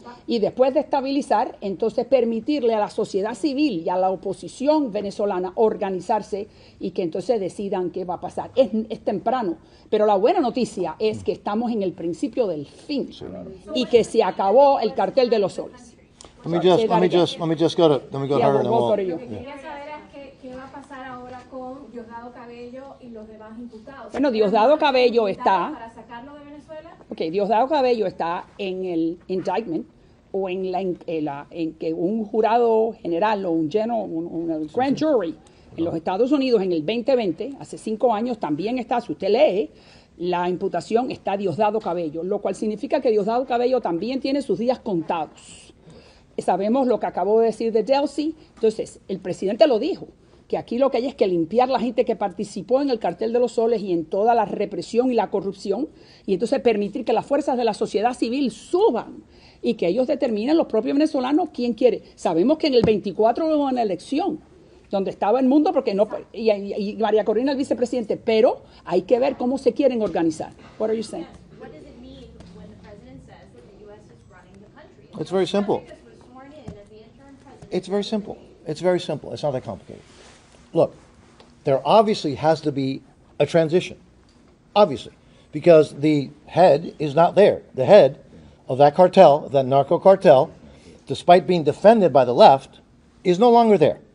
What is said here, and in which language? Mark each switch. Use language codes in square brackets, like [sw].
[es] Y después de estabilizar, entonces permitirle a la sociedad civil y a la oposición venezolana organizarse y que entonces decidan qué va a pasar. Es temprano, pero la buena noticia es que estamos en el principio del fin y que se acabó el cartel de los soles. [en] Let me just go to her and then [es] Lo que quería saber es qué va a pasar ahora con Diosdado Cabello y los demás imputados. Bueno, Diosdado Cabello está... ¿Para sacarlo de Venezuela? Ok, Diosdado Cabello está en el indictment o en que un jurado general o un grand jury en los Estados Unidos en el 2020, hace 5 años, también está, si usted lee, la imputación está Diosdado Cabello, lo cual significa que Diosdado Cabello también tiene sus días contados. Sabemos lo que acabo de decir de Delcy, entonces el presidente lo dijo, que aquí lo que hay es que limpiar la gente que participó en el cartel de los soles y en toda la represión y la corrupción, y entonces permitir que las fuerzas de la sociedad civil suban y que ellos determinen, los propios venezolanos, quién quiere. Sabemos que en el 24 hubo una elección donde estaba el mundo porque no y María Corina el vicepresidente, pero hay que ver cómo se quieren organizar. [en] What are you saying? What does it mean when the president says that the U.S. is running the country? It's very simple. Rodriguez was sworn in as the interim president. It's very simple. It's very simple. It's not that complicated. Look, there obviously has to be a transition. Obviously. Because the head is not there. The head of that cartel, of that narco cartel, despite being defended by the left, is no longer there.